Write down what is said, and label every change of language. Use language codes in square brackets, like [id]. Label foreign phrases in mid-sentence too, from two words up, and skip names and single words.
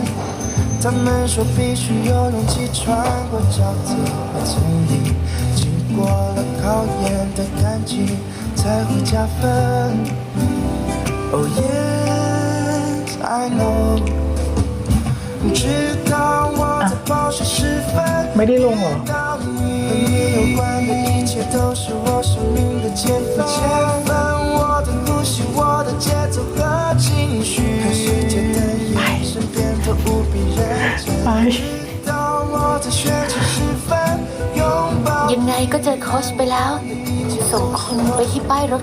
[zh] 他们说，必须有勇气穿过沼泽和丛林，经过了考验的感情才会加分。 [en] Oh yes, I know。 [zh] 直到我在报时时分。 [th] ไม่ได้ลงเหรอ [zh] 和你有关的一切都是我生命的减分，我的呼吸，我的节奏和情绪，看世界的眼神变得无比认真。 [th] ไป [zh] 当我在选择时分，拥抱 [th] ยังไงก็เจอโค้ชไปแล้ว ส่งคุณไปที่ป้ายรถ